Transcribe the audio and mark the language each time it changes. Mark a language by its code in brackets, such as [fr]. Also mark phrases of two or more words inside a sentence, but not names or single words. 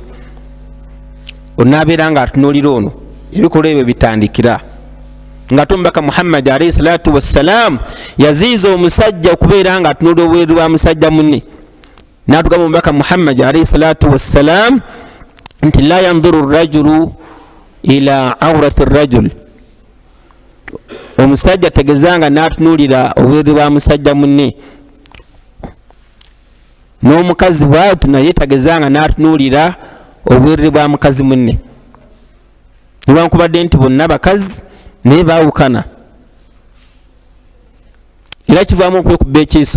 [lg] Onaabeera nga atunuulira ono. Ebikolwa ebyo bitandikira nga Omubaka Muhammad [ar] عليه الصلاة والسلام [lg] yaziiza omusajja okubeera nga atunuulira obweru bwa musajja munne. N'atugamba Omubaka Muhammad [ar] عليه الصلاة والسلام [lg] nti [ar] لا ينظر الرجل إلى عورة الرجل. [lg] Omusajja tegezanga n'atunuulira obweru bwa musajja munne, n'omukazi bw'atyo naye tegezanga n'atunuulira obweru bwa mukazi munne. Newankubadde nti bonna bakazi naye baawukana, era kivaamu okwekuba ekiiso.